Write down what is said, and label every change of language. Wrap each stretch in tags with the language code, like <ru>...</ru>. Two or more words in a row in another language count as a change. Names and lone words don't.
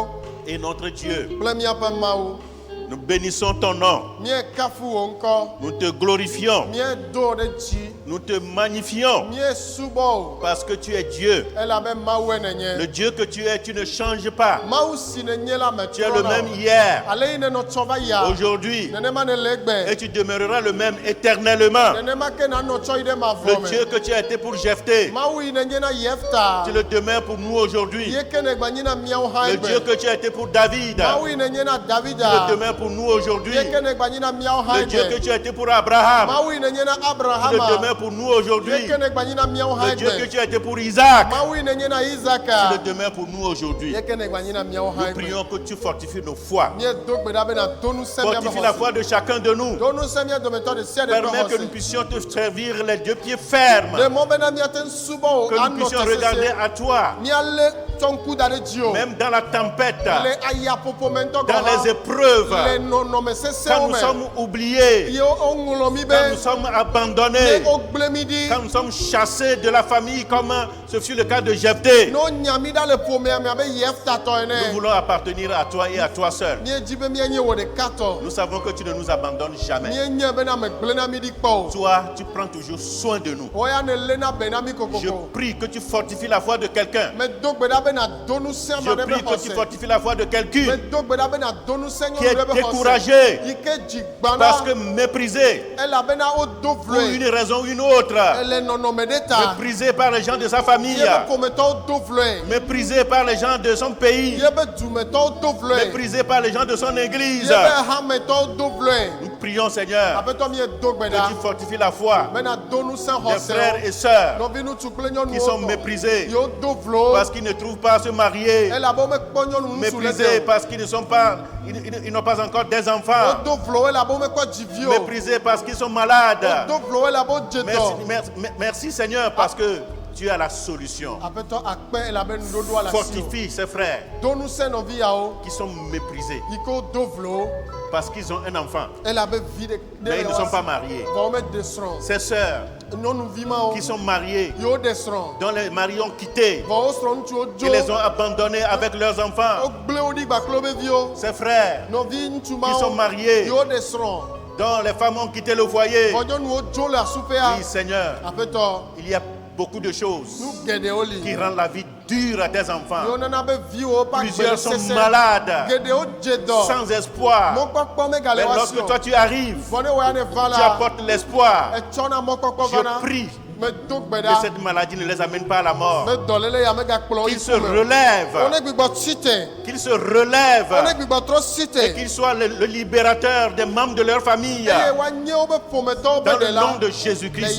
<fr>et notre Dieu,</fr> <ee>kple miaƒe Mawu,</ee> <fr>nous bénissons ton nom,</fr> <ee>míekafu wò ŋkɔ,</ee> <fr>nous te glorifions,</fr> <ee>míedo ɖe dzi,</ee> <fr>nous te magnifions</fr> <ee>míesubɔ wò,</ee> <fr>parce que tu es Dieu.</fr> <ee>elabe Mawue nenye.</ee> <fr>Le Dieu que tu es, tu ne changes pas.</fr> <ee>Mawu si nenye la me</ee> <fr>Tu es le</fr> <ee>trɔna</ee> <fr>même</fr> <ee>o.</ee> <fr>hier,</fr> <ee>Ale yi nenɔ tsɔ va yia,</ee> <fr>aujourd'hui,</fr> <ee>nenema ne le egbe,</ee> <fr>et tu demeureras le même éternellement.</fr> <ee>nenema ke nanɔ tsɔ yi ɖe mavɔ</ee> <fr>Le Dieu</fr> <ee>me.</ee> <fr>que tu as été pour Jephthé,</fr> <ee>Mawu yi nenye na Yefta,</ee> <fr>tu le demeures pour nous aujourd'hui.</fr> <ee>ye ke ne gbanyi na míawo hã</ee> <fr>Le Dieu</fr> <ee>egbe.</ee> <fr>que tu as été pour David,</fr> <ee>Mawu yi nenye na</ee> <fr>tu le</fr> <ee>Davida,</ee> <fr>demeures pour nous aujourd'hui.</fr> <ee>ye ke ne gbanyi na míawo hã</ee> <fr>Le Dieu que</fr> <ee>egbe.</ee> <fr>tu as été pour Abraham,</fr> <ee>Mawu yi nenye na</ee> <fr>tu le</fr> <ee>Abrahama,</ee> <fr>demeures pour nous</fr> <ee>ye</ee> <fr>aujourd'hui.</fr> <ee>ke ne gbanyi na míawo hã</ee> <fr>Le Dieu que</fr> <ee>egbe.</ee> <fr>tu as été pour Isaac,</fr> <ee>Mawu yi nenye na</ee> <fr>tu le</fr> <ee>Isaka,</ee> <fr>demeures pour nous aujourd'hui.</fr> <ee>ye ke ne gbanyi na míawo hã</ee> <fr>Nous</fr> <ee>egbe.</ee> <fr>prions que tu fortifies nos foi.</fr> <ee>Míedo gbe ɖa be nàdo ŋusẽ míaƒe</ee> <fr>Fortifie la</fr> <ee>xɔse.</ee> <fr>foi de chacun de nous.</fr> <ee>Do ŋusẽ mía dometɔ ɖe sia ɖe ƒe</ee> <fr>Permets que nous</fr> <ee>xɔse.</ee> <fr>puissions te servir les deux pieds fermes.</fr> <ee>Ɖe mɔ bena míate ŋu subɔ wò</ee> <fr>Que nous</fr> <ee>anɔ</ee> <fr>puissions te regarder</fr> <ee>sese.</ee> <fr>à toi,</fr> <ee>Míalé tsɔ ŋku da ɖe dzi o.</ee> <fr>même dans la tempête,</fr> <ee>Le ayaƒoƒo me ŋutɔ gɔ</ee> <fr>dans les</fr> <ee>hã.</ee> <fr>épreuves,</fr> <ee>Le nɔnɔme</ee> <fr>quand</fr> <ee>sesewo</ee> <fr>nous</fr> <ee>me.</ee> <fr>sommes oubliés,</fr> <ee>Ye woŋlɔ mi be.</ee> <fr>quand nous sommes</fr> <ee>Ne</ee> <fr>abandonnés,</fr> <ee>wogble mi ɖi.</ee> <fr>quand nous sommes chassés de la famille comme ce fut le cas de Jephthé.</fr> <ee>Ne wonya mi ɖa le ƒomea me abe Yeftatɔ</ee> <fr>Nous</fr> <ee>ene.</ee> <fr>voulons appartenir à toi et à toi seul.</fr> <ee>Míedzi be míanye wò ɖeka tɔ.</ee> <fr>Nous savons que tu ne nous abandonnes jamais.</fr> <ee>Míenye bena megble na mi ɖi kpɔ o.</ee> <fr>Toi, tu prends toujours soin de nous.</fr> <ee>Woya ne léna be na mi</ee> <fr>Je</fr> <ee>kokoko.</ee> <fr>prie que tu fortifies la foi de quelqu'un.</fr> <ee>Medo gbe ɖa be nàdo ŋusẽ</ee> <fr>Je</fr> <ee>ma ɖe</ee> <fr>prie</fr> <ee>ƒe</ee> <fr>que tu</fr> <ee>xɔse.</ee> <fr>fortifies la foi de quelqu'un</fr> <ee>Medo gbe ɖa be nàdo ŋusẽ</ee> <fr>qui est</fr> <ee>nyɔnu ɖe ƒe</ee> <fr>découragé</fr> <ee>xɔse. Yi ke dzi gbã</ee> <fr>parce</fr> <ee>na.</ee> <fr>que méprisé</fr> <ee>Elabena wodo</ee> <fr>pour</fr> <ee>vloe.</ee> <fr>une raison ou une autre,</fr> <ee>Ele nɔnɔme ɖe ta.</ee> <fr>méprisé par les gens de sa famille,</fr> <ee>Yebe ƒometɔwo do vloe.</ee> <fr>méprisé par les gens de son pays,</fr> <ee>Yebe dumetɔwo do vloe.</ee> <fr>méprisé par les gens de son église.</fr> <ee>Yebe hametɔwo do vloe.</ee> <fr>Nous prions, Seigneur,</fr> <ee>Aƒetɔ miedo gbe</ee> <fr>que</fr> <ee>ɖa.</ee> <fr>tu fortifies la foi</fr> <ee>Bena do ŋusẽ</ee> <fr>des frères</fr> <ee>xɔsewo.</ee> <fr>et sœurs</fr> <ee>Nɔvi ŋutsu kple</ee> <fr>qui</fr> <ee>nyɔnuwo</ee> <fr>sont</fr> <ee>tɔ.</ee> <fr>méprisés</fr> <ee>Yewo do vlo.</ee> <fr>parce qu'ils ne trouvent pas à se marier,</fr> <ee>Elabe womekpɔ nyɔnu ŋutsu le</ee> <fr>méprisés</fr> <ee>te o.</ee> <fr>parce qu'ils ne sont pas, ils n'ont pas encore des enfants,</fr> <ee>Wodo vlo elabe womekpɔ dzivi o.</ee> <fr>méprisés parce qu'ils sont malades.</fr> <ee>Wodo vlo elabe wodze</ee> <fr>Merci,</fr> <ee>dɔ.</ee> <fr>merci Seigneur parce que tu as la solution.</fr> <ee>Aƒetɔ akpe elabe nuɖoɖoa le asi o.</ee> <fr>Fortifie ces frères</fr> <ee>Do ŋusẽ nɔvi yawo.</ee> <fr>qui sont méprisés</fr> <ee>Yi ke wodo vlo.</ee> <fr>parce qu'ils ont un enfant,</fr> <ee>Elabe vi ɖe</ee> <fr>mais ils ne</fr> <ee>le</ee> <fr>sont</fr> <ee>woasi.</ee> <fr>pas mariés.</fr> <ee>Vɔ womede srɔ̃.</ee> <fr>Ces sœurs</fr> <ee>Nyɔnuvi mawo.</ee> <fr>qui sont mariées,</fr> <ee>Yewo ɖe srɔ̃.</ee> <fr>dont les maris ont quitté,</fr> <ee>Vɔ wo srɔ̃ŋutsuwo</ee> <fr>qui les</fr> <ee>dzo.</ee> <fr>ont abandonnés avec leurs enfants.</fr> <ee>Wogble wo ɖi gbakple wobe viwo.</ee> <fr>Ces frères</fr> <ee>Nɔvi ŋutsu</ee> <fr>qui sont</fr> <ee>mawo.</ee> <fr>mariés,</fr> <ee>Yewo ɖe srɔ̃.</ee> <fr>dont les femmes ont quitté le foyer.</fr> <ee>Vɔ nyɔnuwo dzo le asupea.</ee> <fr>Oui, Seigneur,</fr> <ee>Aƒetɔ.</ee> <fr>il y a beaucoup de choses</fr> <ee>Nu geɖewo li.</ee> <fr>qui rendent la vie dure à tes</fr> <ee>Yewo</ee> <fr>enfants.</fr> <ee>nana be viwo ƒe</ee> <fr>Plusieurs sont</fr> <ee>agbesese.</ee> <fr>malades,</fr> <ee>Geɖewo dze dɔ.</ee> <fr>sans espoir.</fr> <ee>Mɔkpɔkpɔ megale</ee> <fr>Mais</fr> <ee>woasi</ee> <fr>lorsque</fr> <ee>o.</ee> <fr>toi tu arrives,</fr> <ee>Vɔ ne wo ya ne va</ee> <fr>tu</fr> <ee>la.</ee> <fr>apportes l'espoir.</fr> <ee>Etsɔna mɔkpɔkpɔ</ee> <fr>Je</fr> <ee>vana.</ee> <fr>prie Que cette maladie ne les amène pas à la mort. Qu'ils se relèvent. Qu'ils se relèvent. Et qu'ils soient le libérateur des membres de leur famille. Dans le nom de Jésus-Christ.</fr>